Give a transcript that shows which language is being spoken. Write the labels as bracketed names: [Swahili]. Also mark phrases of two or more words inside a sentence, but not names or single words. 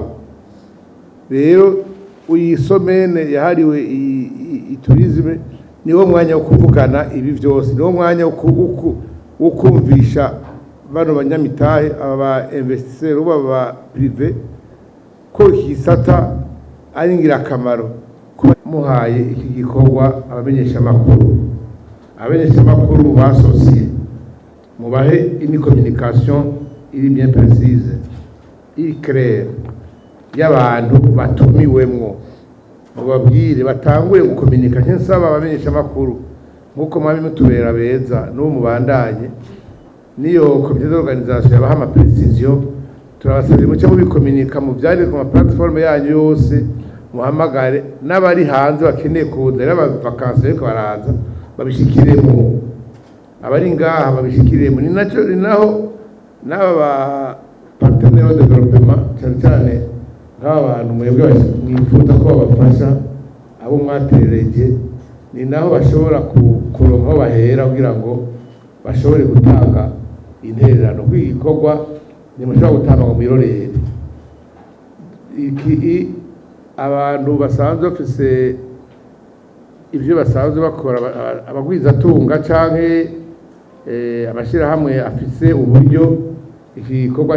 [Rundi] Rero uyisomene yahariwe tourisme niwo mwanya wo kuvugana ibi byose niwo mwanya wo kumvisha bano banyamitahe aba investisseurs baba privé ko kisata ari ngirakamaro muhaye iki gikorwa abamenyesha makuru basosiye mubahe [French] une communication [Rundi] iri [French] bien précise [Rundi] iri claire y'abantu batumiwemwo babwire batangure gukominika nsaba abamenyesha makuru nkuko mwabi mutubera beza no mubandanye niyo [French] comité d'organisation [Rundi] yabaha ama précision turabasabye muce mubikominika mu byari ku ma platform yanyu yose muhamagare n'abari hanze bakeneye kuza rero vacances ariko baraza babishikiremo abari ngaha babishikiremo ni naho n'aba [French] partenaires de développement [Rundi] cyane nk'aba bantu mwebwe mwifuza ko babafasha abo mwaterereje ni naho bashobora kuronka bahera kugira ngo bashobore gutanga intererano kwigikorwa ni mushobora gutanga mu mirorere iki abantu basanzwe bafise ivyo basanzwe bakora abagwizatunga canke amashirahamwe afise uburyo iki gikorwa